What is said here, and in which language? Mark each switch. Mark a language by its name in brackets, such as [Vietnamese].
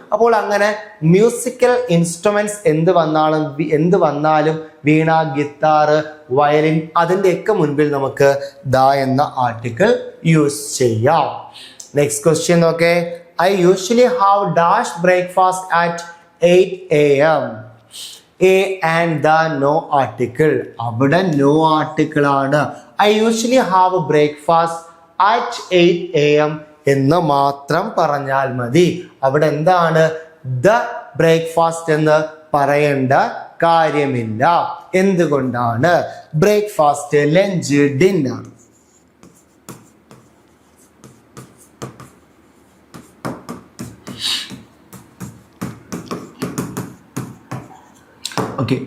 [Malayalam] അപ്പോൾ അങ്ങനെ musical instruments എന്ത് വന്നാലും വീണ, ഗിത്താർ, വയലിൻ അതിൻ്റെ ഒക്കെ മുൻപിൽ നമുക്ക് ദ എന്ന ആർട്ടിക്കിൾ യൂസ് ചെയ്യാം. നെക്സ്റ്റ് ക്വസ്റ്റ്യൻ നോക്കേ. [English] I usually have dash breakfast at 8 AM. A and the no article. അവിടെ no article ആണ്. I usually have breakfast at 8 AM [Malayalam] എന്ന് മാത്രം പറഞ്ഞാൽ മതി. അവിടെ എന്താണ്? [English] the breakfast [Malayalam] എന്ന് പറയേണ്ട കാര്യമില്ല. എന്തുകൊണ്ടാണ്? Breakfast, lunch, dinner okay.